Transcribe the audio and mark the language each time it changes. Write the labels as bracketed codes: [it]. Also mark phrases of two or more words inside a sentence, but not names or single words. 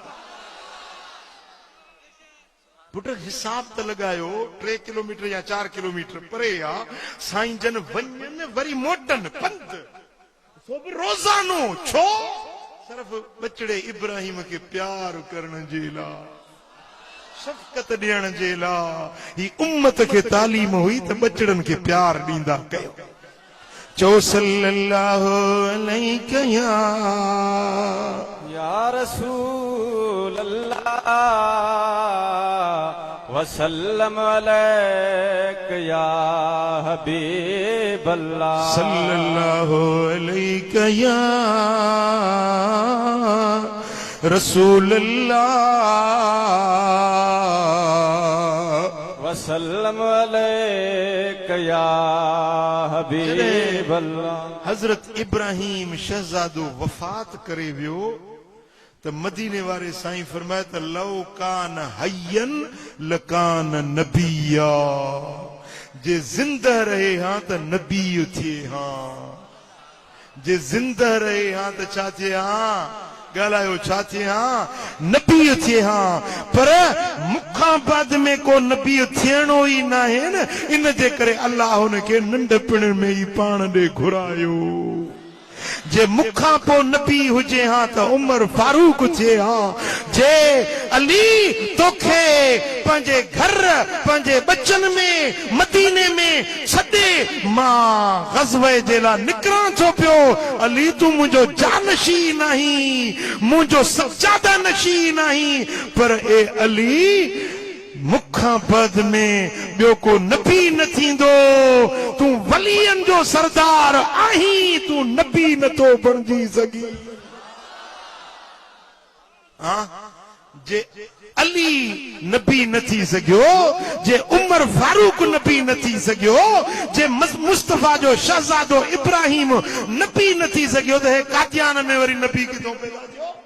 [sd] पुट हिसाब त लॻायो, 3 किलोमीटर या 4 किलोमीटर परे आहे, साईं जन वञनि वरी मोटनि पंधु, सो बि रोज़ानो। छो? सिर्फ़ बचड़े इब्राहिम खे प्यार करण जे लाइ, शफ़क़त ॾियण जे लाइ। ही उम्मत खे तालीम हुई त बचड़नि खे प्यार ॾींदा कयो। [ar] चो صلى الله عليه يا رسول الله وسلم عليك يا حبيب الله, صلى الله عليه يا رسول الله وسلم عليك يا حبيب الله. [sd] हजरत इब्राहिम शहजादो वफात करे वियो त मदीने वारे साईं फरमाए त [ar] لو كان حيا لكان نبيا, [sd] जे जिंदा रहे हां त नबी थिए हां, जे जिंदा रहे हां त छा थिए हां, ॻाल्हायो छा थिए हां, नबी थिए हां। पर मुखां बाद में को नबी थियणो ई न आहे न, इन जे करे अल्लाह हुनखे नंढपण में ई पाण ॾे घुरायो। जे मुखां पोइ नबी हुजे हां त उमर फारूक थिए हां। जे अली तोखे पंहिंजे घर पंहिंजे बचन में मदीने में छॾे मां ग़ज़वे जे लाइ निकिरां थो पियो, अली तूं मुंहिंजो जानशी नहीं, मुंहिंजो सजादा नशी नहीं, पर ए अली मुखां बद में ॿियो को नबी न थींदो तूं वलियनि जो सरदार आहीं तूं नबी नथो बणिजी सघी जे अली नबी न थी सघियो जे उमर फारूक नबी न थी सघियो जे मुस्तफा जो शहजादो इब्राहिम नबी न थी सघियो त हे कादियान में वरी नबी किथों पैदा थियो